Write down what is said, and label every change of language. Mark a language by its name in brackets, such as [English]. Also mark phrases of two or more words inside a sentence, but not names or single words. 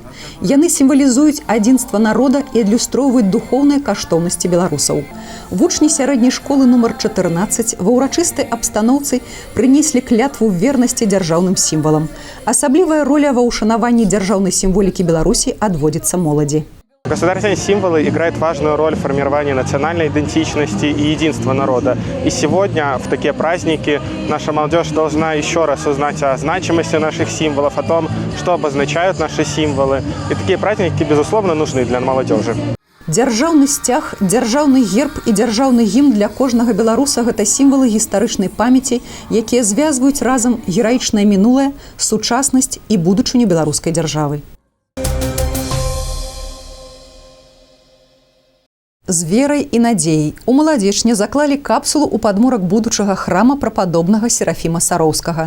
[Belarusian] Яны сімвалізуюць адзінства народа і адлюстроўваюць духоўныя каштоўнасці беларусаў. Вучні сярэдняй школы нумар 14 ва ўрачыстай абстаноўцы прынеслі клятву вернасці дзяржаўным сімвалам. Асаблівая роля ва ўшанаванні дзяржаўнай сімволікі Беларусі адводзіцца моладзі. [Russian] Государственные символы играют важную роль в формировании национальной идентичности и единства народа. И сегодня, в такие праздники, наша молодежь должна еще раз узнать о значимости наших символов, о том, что обозначают наши символы. И такие праздники, безусловно, нужны для молодежи. [Belarusian] Дзяржаўны сцяг, дзяржаўны герб і дзяржаўны гімн для кожнага беларуса – гэта сімвалы гістарычнай памяці, якія звязваюць разам гераічнае мінулае, сучаснасць і будучыню беларускай дзяржавы. З верай і надзеяй у Маладзечне заклалі капсулу ў падмурак будучага храма прападобнага Серафіма Сароўскага.